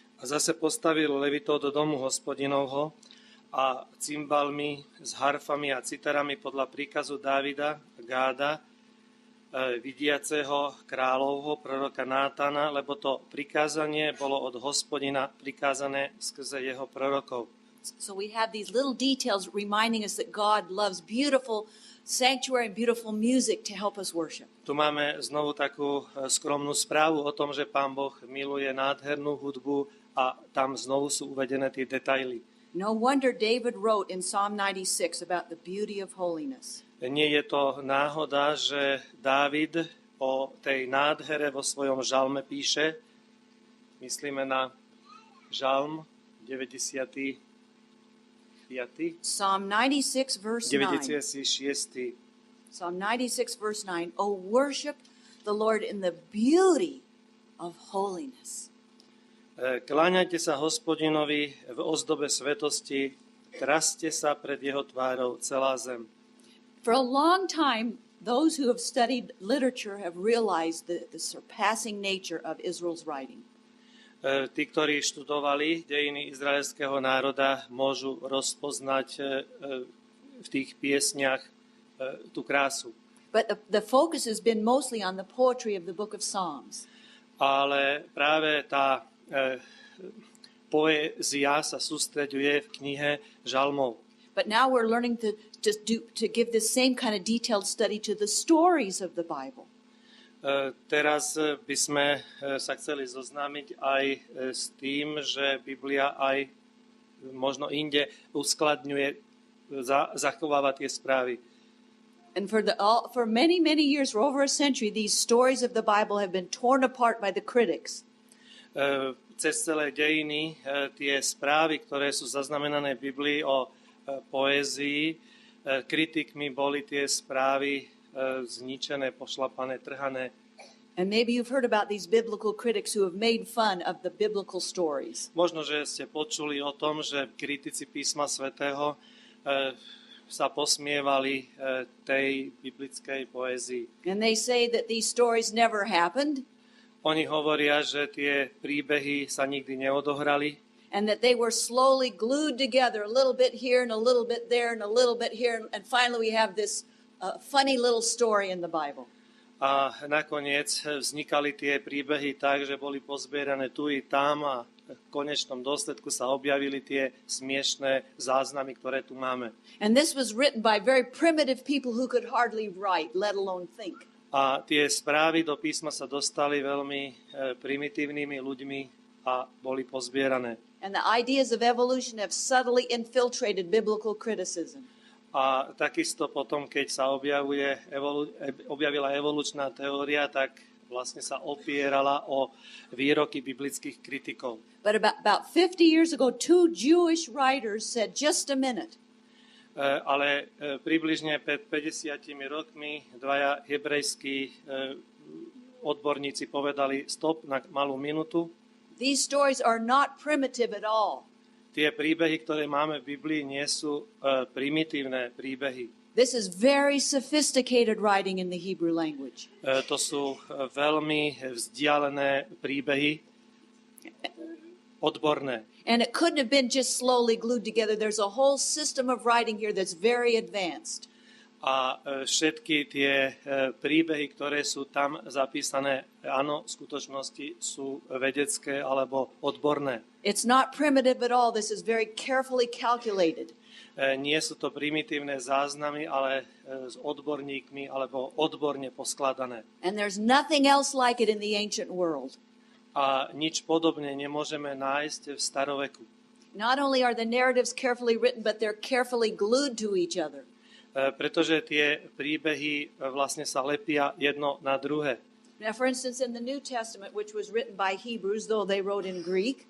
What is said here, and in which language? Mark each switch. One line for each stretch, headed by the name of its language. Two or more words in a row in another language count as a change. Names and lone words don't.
Slovak: A zase postavil levitov do domu Hospodinovho a cymbalmi s harfami a citarami podľa príkazu Dávida, Gáda, vidiaceho kráľovho proroka Nátana, lebo to prikázanie bolo od Hospodina prikázané skrze jeho prorokov.
English: So we have these little details reminding us that God loves beautiful sanctuary and beautiful music to help us worship.
Slovak: Tu máme znovu takú skromnú správu o tom, že Pán Boh miluje nádhernú hudbu a tam znovu sú uvedené tie detaily.
English: No wonder David wrote in Psalm 96 about the beauty of holiness.
Slovak: Nie je to náhoda, že Dávid o tej nádhere vo svojom žalme píše, myslíme na žalm 95.
English: Psalm 96 verse 9. 96. Psalm 96 verse 9. Oh, worship the Lord in the beauty of holiness.
Slovak: Kláňajte sa Hospodinovi v ozdobe svetosti, traste sa pred jeho tvárou celá zem.
English: For a long time, those who have studied literature have realized the surpassing nature of Israel's writing.
Slovak: Tí, ktorí študovali dejiny izraelského národa, môžu rozpoznať v tých piesniach tú krásu.
English: But the focus has been mostly on the poetry of the book of Psalms.
Slovak: Ale práve tá poézia sa sústreďuje v knihe žalmov.
English: But now we're learning to give the same kind of detailed study to the stories of the Bible.
Slovak: Teraz by sme sa chceli zoznámiť aj s tým, že Biblia aj možno inde uskladňuje, zachováva tie správy.
English: And for many, many years, for over a century, these stories of the Bible have been torn apart by the critics.
Slovak: Cez celé dejiny tie správy, ktoré sú zaznamenané v Biblii o poézii, kritikmi boli tie správy zničené, pošlapané, trhané.
English: And maybe you've heard about these biblical critics who have made fun of the biblical stories.
Slovak: Možno, že ste počuli o tom, že kritici písma svätého sa posmievali tej biblickej poézii.
English: And they say that these stories never happened.
Slovak: Oni hovoria, že tie príbehy sa nikdy neodohrali.
English: And that they were slowly glued together, a little bit here and a little bit there and a little bit here. And finally we have this funny little story in the Bible.
Slovak: A nakoniec vznikali tie príbehy tak, že boli pozbierané tu i tam a konečnom dôsledku sa objavili tie smiešné záznamy, ktoré tu máme.
English: And this was written by very primitive people who could hardly write, let alone think.
Slovak: A tie správy do písma sa dostali veľmi primitívnymi ľuďmi a boli pozbierané.
English: And the ideas of evolution have subtly infiltrated biblical criticism.
Slovak: A takisto potom, keď sa objavila evolučná teória, tak vlastne sa opierala o výroky biblických kritikov.
English: But about 50 years ago, two Jewish writers said, just a minute.
Slovak: Ale približne pred 50 rokmi dvaja hebrejskí odborníci povedali stop na malú minútu.
English: These stories are not primitive at all.
Slovak: Tie príbehy, ktoré máme v Biblii, nie sú primitívne príbehy.
English: This is very sophisticated writing in the Hebrew language.
Slovak: To sú veľmi vzdialené príbehy, odborné.
English: And it couldn't have been just slowly glued together. There's a whole system of writing here that's very advanced.
Slovak: A všetky tie príbehy, ktoré sú tam zapísané, áno, v skutočnosti sú vedecké alebo odborné.
English: It's not primitive at all. This is very carefully calculated.
Slovak: Nie sú to primitívne záznamy, ale s odborníkmi alebo odborne poskladané.
English: And there's nothing else like it in the ancient world.
Slovak: A nič podobne nemôžeme nájsť v staroveku.
English: Not only are the narratives carefully written, but they're carefully glued to each other.
Slovak: Pretože tie príbehy vlastne sa lepia jedno na druhé.
English: Now, for instance, in the New Testament, which was written by Hebrews, though they wrote in Greek,